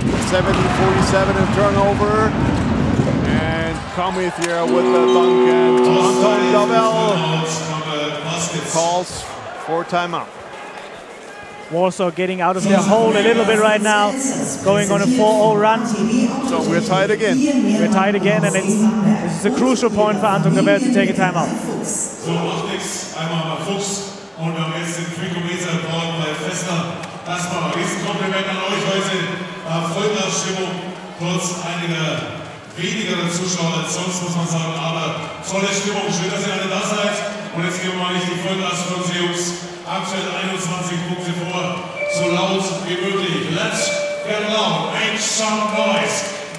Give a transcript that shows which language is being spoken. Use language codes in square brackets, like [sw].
[en] 70-47 in turnover, and Komithir with the dunk, and Anton Dabel calls for timeout. Warsaw getting out of their hole a little bit right now, going on a 4-0 run. So we're tied again. We're tied again, and this is a crucial point for Anton Dabel to take a timeout. [de] So macht nichts, einmal mal Fuchs und wir haben jetzt den Freakometer gebaut bei Fester. Erstmal ein Riesenkompliment an euch heute. Vollgasstimmung, kurz einige weniger Zuschauer als sonst, muss man sagen, aber tolle Stimmung. Schön, dass ihr alle da seid. Und jetzt geben wir mal nicht die Vollgas für uns Jungs. Aktuell 21 Punkte vor, so laut wie möglich. [en] Let's get loud, make some noise now!